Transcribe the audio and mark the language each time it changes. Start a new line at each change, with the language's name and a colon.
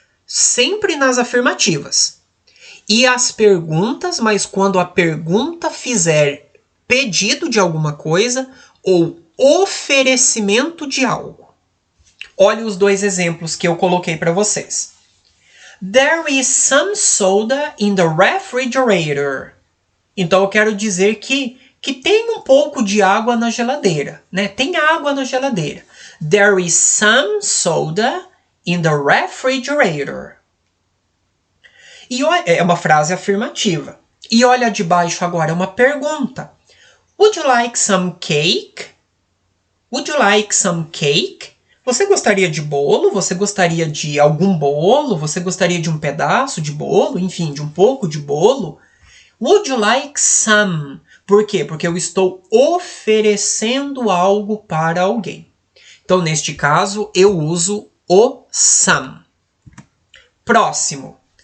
Portuguese: Sempre nas afirmativas. E as perguntas, mas quando a pergunta fizer pedido de alguma coisa ou oferecimento de algo. Olha os dois exemplos que eu coloquei para vocês.
English: There is some soda in the refrigerator.
Portuguese: Então eu quero dizer que tem um pouco de água na geladeira, né? Tem água na geladeira.
English: There is some soda in the refrigerator.
Portuguese: E é uma frase afirmativa. E olha de baixo agora, é uma pergunta.
English: Would you like some cake? Would you like some cake?
Portuguese: Você gostaria de bolo? Você gostaria de algum bolo? Você gostaria de um pedaço de bolo? Enfim, de um pouco de bolo?
English: Would you like some?
Portuguese: Por quê? Porque eu estou oferecendo algo para alguém. Então, neste caso, eu uso o some. Próximo.